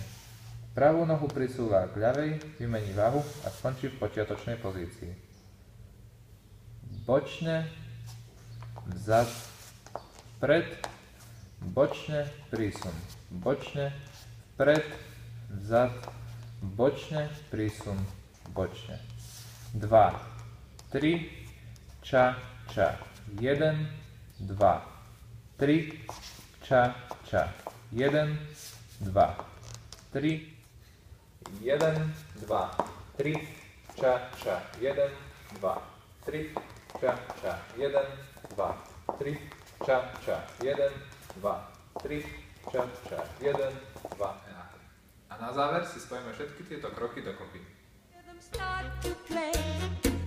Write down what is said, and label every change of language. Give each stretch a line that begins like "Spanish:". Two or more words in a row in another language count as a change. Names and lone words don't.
Slovak: Pravú nohu prisúva k ľavej, vymení váhu a skončí v počiatočnej pozícii. Bočne, vzad, vpred, bočne, prísun. Bočne, vpred, vzad, bočne, prísun, bočne. 2, 3, ča, ča. 1, 2, 3, ča, ča. 1, 2, 3, 1, 2, 3, ča, ča. 1, 2, 3, ča, ča. 1, 2, 3, ča, ča. 1, 2, 3, ča, ča. 1, 2. A na záver si spojíme všetky tieto kroky dokopy.
English: Start to play.